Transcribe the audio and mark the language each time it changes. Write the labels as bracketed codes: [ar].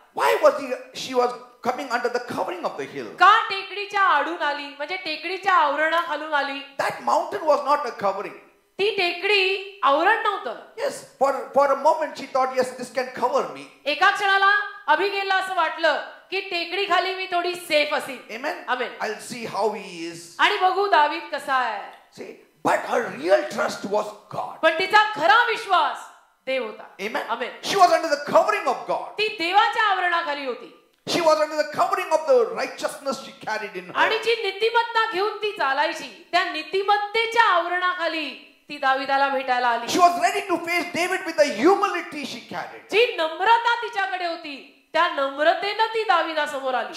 [en] Why was she was coming under the covering of the hill? [mr] का टेकडीच्या आडून आली, म्हणजे टेकडीच्या आवरणाखालून आली. [en] That mountain was not a covering. [mr] ती टेकडी आवरण नव्हतं. [en] Yes, for a moment she thought, yes, this can cover me. [mr] एका क्षणाला अभिगेलला असं वाटलं की टेकडी खाली मी थोडी सेफ असेल. [en] Amen. Amen. I'll see how he is. [mr] आणि बघू दावीद कसा आहे. [en] See, but her real trust was God. [mr] पण तिचा खरा विश्वास देव होता. [en] Amen. Amen. She was under the covering of God. [mr] ती देवाच्या आवरणाखाली होती. [en] She was under the covering of the righteousness she carried in her. [mr] आणि जी नीतिमत्ता घेऊन ती चालायची त्या नीतिमत्तेच्या आवरणाखाली ती दाविदाला भेटायला आली. [en] She was ready to face David with the humility she carried. [mr] जी नम्रता तिच्याकडे होती त्या नम्रतेनं ती दाविदासमोर आली.